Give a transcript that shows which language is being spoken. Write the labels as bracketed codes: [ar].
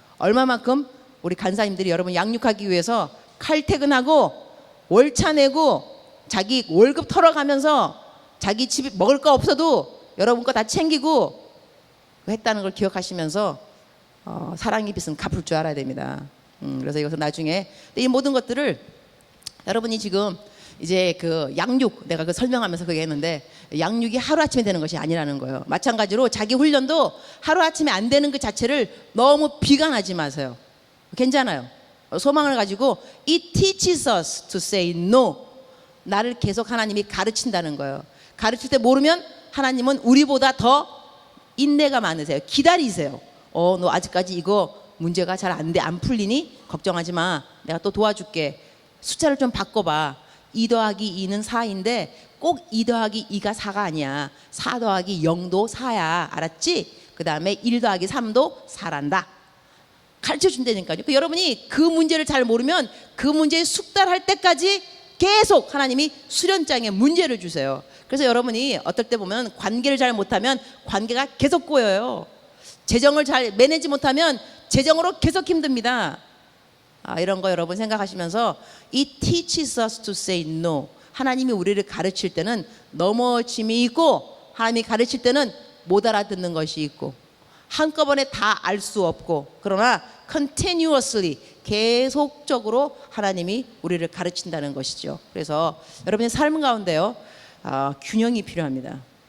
[ko] 얼마만큼 우리 간사님들이 여러분 양육하기 위해서 칼퇴근하고 월차 내고 자기 월급 털어가면서 자기 집에 먹을 거 없어도 여러분 거 다 챙기고 했다는 걸 기억하시면서 사랑의 빚은 갚을 줄 알아야 됩니다. 그래서 이것은 나중에 이 모든 것들을 여러분이 지금 이제 그 양육 내가 그 설명하면서 그게 했는데 양육이 하루아침에 되는 것이 아니라는 거예요. 마찬가지로 자기 훈련도 하루아침에 안 되는 그 자체를 너무 비관하지 마세요. 괜찮아요. 소망을 가지고 [en] It teaches us to say no. [ko] 나를 계속 하나님이 가르친다는 거예요. 가르칠 때 모르면 하나님은 우리보다 더 인내가 많으세요. 기다리세요. 너 아직까지 이거 문제가 잘 안 풀리니? 걱정하지 마. 내가 또 도와줄게. 숫자를 좀 바꿔봐. 2 더하기 2는 4인데 꼭 2 더하기 2가 4가 아니야. 4 더하기 0도 4야. 알았지? 그 다음에 1 더하기 3도 4란다. 가르쳐 준다니까요. 여러분이 그 문제를 잘 모르면 그 문제에 숙달할 때까지 계속 하나님이 수련장에 문제를 주세요. 그래서 여러분이 어떨 때 보면 관계를 잘 못하면 관계가 계속 꼬여요. 재정을 잘 매니지 못하면 재정으로 계속 힘듭니다. 이런 거 여러분 생각하시면서 [en] It teaches us to say no. [ko] 하나님이 우리를 가르칠 때는 넘어짐이 있고 하나님이 가르칠 때는 못 알아듣는 것이 있고 한꺼번에 다 알 수 없고 그러나 continuously 계속적으로 하나님이 우리를 가르친다는 것이죠. 그래서 여러분의 삶 가운데요 균형이 필요합니다.